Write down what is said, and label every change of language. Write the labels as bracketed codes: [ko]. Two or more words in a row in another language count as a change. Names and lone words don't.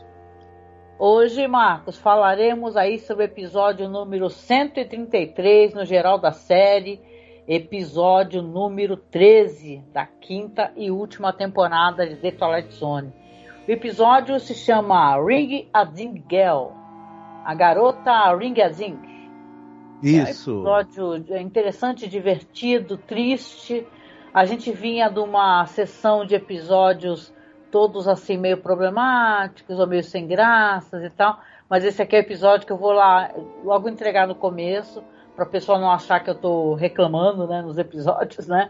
[pt] Hoje, Marcos, falaremos aí sobre o episódio número 133 no geral da série, episódio número 13 da quinta e última temporada de The Twilight Zone. O episódio se chama Ring a Ding Girl, a garota Ring a Ding. Isso. É um episódio interessante, divertido, triste. A gente vinha de uma sessão de episódios todos assim meio problemáticos ou meio sem graças e tal. Mas esse aqui é o episódio que eu vou lá logo entregar no começo, para a pessoa não achar que eu estou reclamando, né, nos episódios, né?